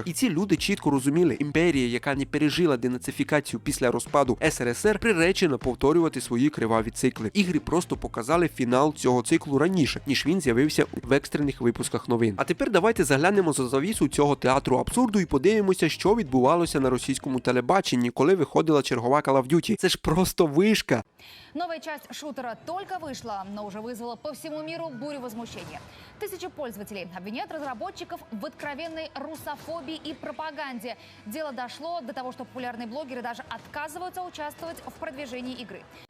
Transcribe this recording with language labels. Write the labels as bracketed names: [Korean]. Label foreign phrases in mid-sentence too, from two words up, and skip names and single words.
[Ukrainian] І ці люди чітко розуміли, імперія, яка не пережила денацифікацію після розпаду СРСР, приречена повторювати свої криваві цикли. Ігри просто показали фінал цього циклу раніше, ніж він з'явився в екстрених випусках новин. А тепер давайте заглянемо за завісу цього театру абсурду і подивимося, що відбувалося на російському телебаченні, коли виходила чергова Call of Duty. Це ж просто вишка. [Russian] Новая часть шутера только вышла, но уже вызвала по всему миру бурю возмущения. Тысячи пользователей обвиняют разработчиков в откровенной русофобии и пропаганде. Дело дошло до того, что популярные блогеры даже отказываются участвовать в продвижении игры.